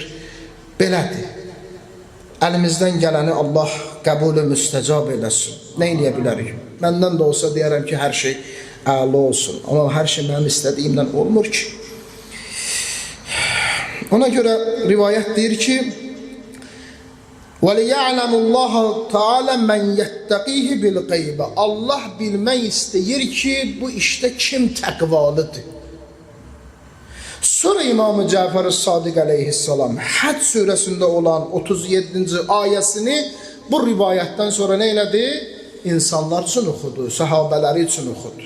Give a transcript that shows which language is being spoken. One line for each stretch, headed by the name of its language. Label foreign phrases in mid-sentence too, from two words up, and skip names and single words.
Azerbaijani: Belədir. Əlimizdən gələni Allah qəbulü müstəcab eləsin. Nə eləyə bilərik? Məndən də olsa deyərəm ki, hər şey əla olsun. Amma hər şey mənim istədiyimdən olmur ki. Ona görə rivayət deyir ki,
Arabic: وَلِيَعْلَمُ اللّٰهَ تَعَالَى مَنْ يَتَّقِيهِ بِالْغَيْبَ
Azerbaijani: Allah bilmək istəyir ki, bu işdə kim təqvalıdır? Sonra İmam-ı Cəfər-i Sadiq əleyhissalam Həc surəsində olan 37-ci ayəsini bu rivayətdən sonra nə elədi? İnsanlar üçün oxudu, səhabələri üçün oxudu.